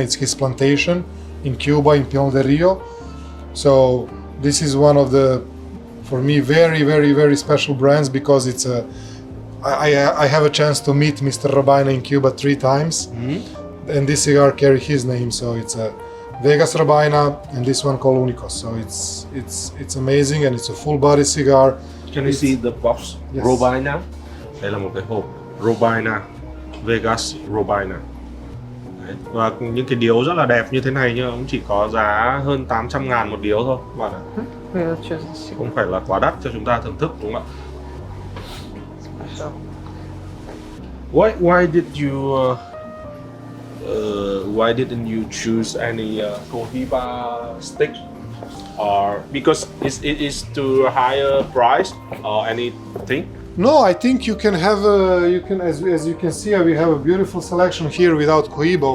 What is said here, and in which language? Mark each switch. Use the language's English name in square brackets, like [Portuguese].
[English] It's his plantation in Cuba, in Pinar del Rio. So this is one of the, for me, very special brands, because it's I have a chance to meet Mr. Robaina in Cuba 3 times, and this cigar carry his name. So it's a Vegas Robaina, and this one called Unicos. So it's amazing, and it's a full body cigar. Can you see the box? Yes. Robaina. [Vietnamese] Đây là một cái hộp Robaina, Vegas Robaina. Đấy. Và những cái điếu rất là đẹp như thế này nhưng cũng chỉ có giá hơn 800.000 một điếu thôi các bạn ạ. [English] We'll choose the cigar. [Vietnamese] Không phải là quá đắt cho chúng ta thưởng thức, đúng không ạ? [English] So, Why didn't you choose any Cohiba stick? Or because it is to higher price or anything? No, I think you can have as you can see, we have a beautiful selection here without Cohiba.